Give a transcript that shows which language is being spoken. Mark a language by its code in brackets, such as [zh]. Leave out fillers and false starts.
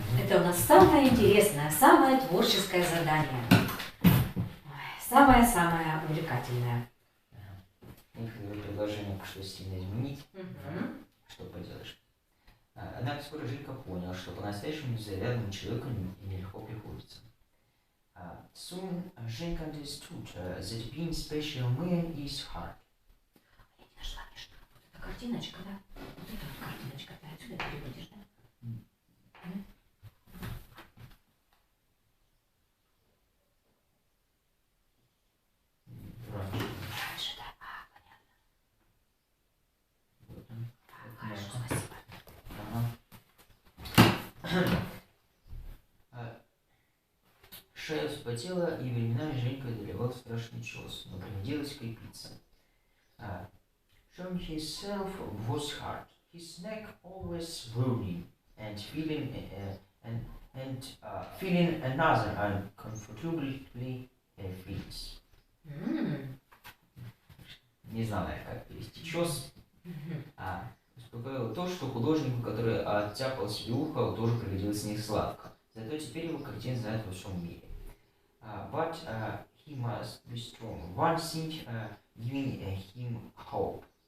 [ru] Это у нас самое интересное, самое творческое задание. Самое-самое увлекательное. Предложение пришлось сильно изменить. Угу. Что поделаешь. Однако скоро Женька понял, что по-настоящему незаурядному человеку нелегко приходится. [en] Soon Женька understood that being special man is hard. [ru] Я не нашла, Миш. Вот эта картиночка, да? Вот эта вот картиночка, ты отсюда переводишь, да? Раньше, да. Понятно. Вот он. Хорошо, спасибо. Шея вспотела, и временами Женька одолевал страшный чес, но приходилось крепиться. [en] Showing himself was hard. His neck always burning, and feeling another uncomfortably feels. [ru] Не знаю, как перевести чес. Успокоило то, что художнику, который оттяпал себе ухо, тоже приходилось не сладко. Зато теперь его картины знают во всем мире. [en] But he must be strong. One thing giving him hope.